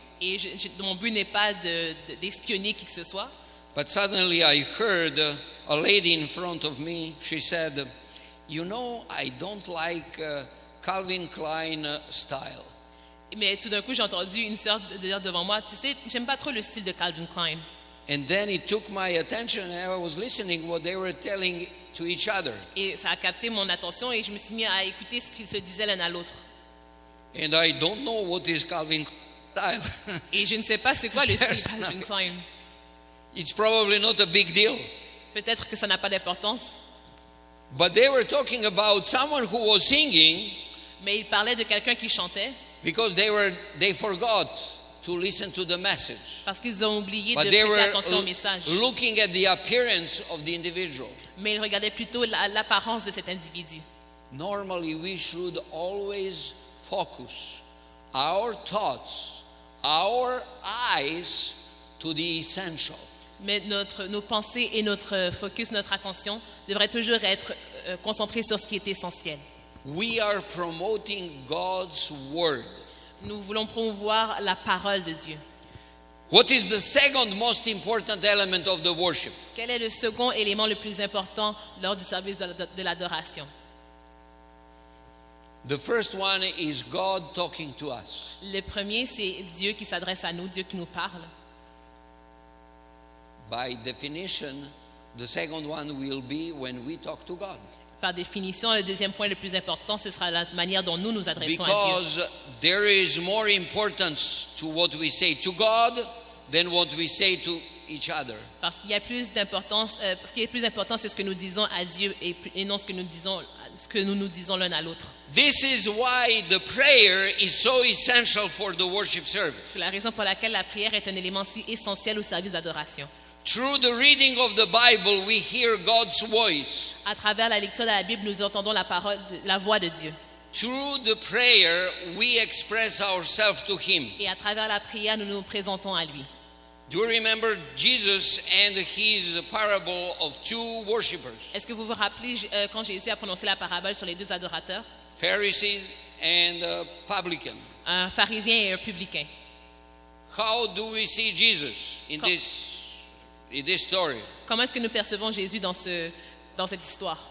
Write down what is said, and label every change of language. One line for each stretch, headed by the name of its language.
French: Et mon but n'est pas d'espionner qui que ce soit.
English: but suddenly I heard a lady in front of me. She said, "You know, I don't like Calvin Klein style."
French: Mais tout d'un coup, j'ai entendu une sœur dire devant moi, tu sais, j'aime pas trop le style de Calvin Klein.
English: And then it took my attention, and I was listening what they were telling to each other.
French: Et ça a capté mon attention et je me suis mis à écouter ce qu'ils se disaient l'un à l'autre.
English: And I don't know what is Calvin style.
French: Et je ne sais pas c'est quoi le style
English: Yes,
French: Calvin
English: no.
French: Klein.
English: It's probably not a big deal.
French: Peut-être que ça n'a pas d'importance,
English: But they were talking about someone who was singing
French: mais ils parlaient de quelqu'un qui chantait
English: because they forgot to listen to the message.
French: parce qu'ils ont oublié de
English: But they
French: prêter
English: were
French: attention au message.
English: looking at the appearance of the individual.
French: Mais ils regardaient plutôt l'apparence de cet individu.
English: Normally, we should always focus our thoughts, our eyes to the essential.
French: Mais nos pensées et notre focus, notre attention devraient toujours être concentrés sur ce qui est essentiel.
English: We are promoting God's word.
French: Nous voulons promouvoir la parole de Dieu.
English: What is the second most important element of the worship?
French: Quel est le second élément le plus important lors du service de l'adoration?
English: The first one is God talking to us.
French: Le premier, c'est Dieu qui s'adresse à nous, Dieu qui nous parle.
English: By definition, the second one will be when we talk to God.
French: Par définition, le deuxième point le plus important, ce sera la manière dont nous nous adressons à Dieu.
English: Because there is more importance to what we say to God than what we say to each other.
French: Parce qu'il y a plus d'importance, ce qui est plus important, c'est ce que nous disons à Dieu et non ce que nous nous disons l'un à l'autre.
English: This is why the prayer is so essential for the worship service.
French: C'est la raison pour laquelle la prière est un élément si essentiel au service d'adoration.
English: Through the reading of the Bible, we hear God's voice.
French: À travers la lecture de la Bible, nous entendons la voix de Dieu.
English: Through the prayer, we express ourselves to Him.
French: Et à travers la prière, nous nous présentons à lui.
English: Do you remember Jesus and his parable of two worshippers,
French: Est-ce que vous vous rappelez quand Jésus a prononcé la parabole sur les deux adorateurs,
English: Pharisees and publican?
French: un pharisien et un publicain?
English: how do we see Jesus in this story?
French: Comment est-ce que nous percevons Jésus dans cette histoire?